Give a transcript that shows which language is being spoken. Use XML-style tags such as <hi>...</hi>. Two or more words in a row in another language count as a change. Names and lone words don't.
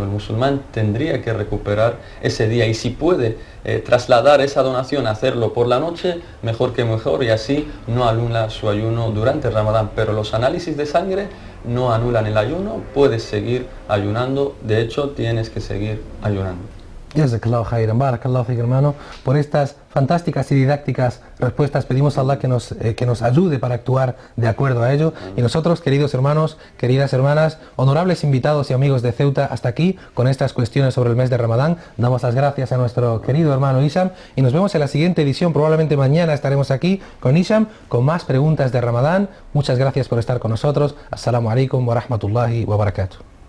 <es>El musulmán tendría que recuperar ese día, y si puede trasladar esa donación a hacerlo por la noche, mejor que mejor, y así no anula su ayuno durante el Ramadán. Pero los análisis de sangre no anulan el ayuno, puedes seguir ayunando, de hecho tienes que seguir ayunando.</es> <ar>جزاك الله خيرا، بارك الله فيك,</ar> <es>hermano. Por estas fantásticas y didácticas respuestas pedimos a Allah que nos ayude para actuar de acuerdo a ello. Y nosotros, queridos hermanos, queridas hermanas, honorables invitados y amigos de Ceuta, hasta aquí con estas cuestiones sobre el mes de Ramadán. Damos las gracias a nuestro querido hermano Hisham y nos vemos en la siguiente edición. Probablemente mañana estaremos aquí con Hisham con más preguntas de Ramadán. Muchas gracias por estar con nosotros.</es> <ar>السلام عليكم ورحمة الله وبركاته.</ar>